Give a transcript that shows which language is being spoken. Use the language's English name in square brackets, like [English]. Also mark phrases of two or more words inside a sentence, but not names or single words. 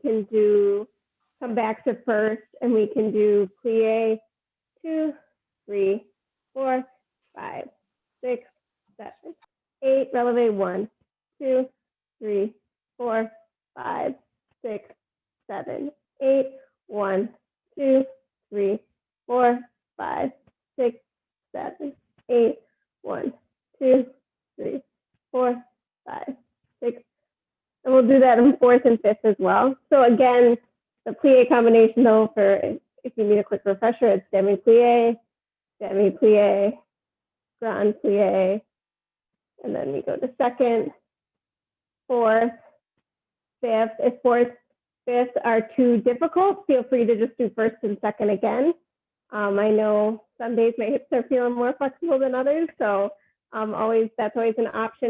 [English] can come back to first, and we can do plie 2, 3, 4, 5, 6, 7, 8, releve 1, 2, 3, 4, 5, 6, 7, 8, 1, 2, 3, 4, 5, 6, 7, 8, 1, 2, 3, 4, 5, 6. And we'll do that in fourth and fifth as well. So again, the plie combination though, if you need a quick refresher, it's demi-plie, grand plie, and then we go to second, fourth, fifth. If fourth, fifth are too difficult, feel free to just do first and second again. I know some days my hips are feeling more flexible than others, so that's always an option.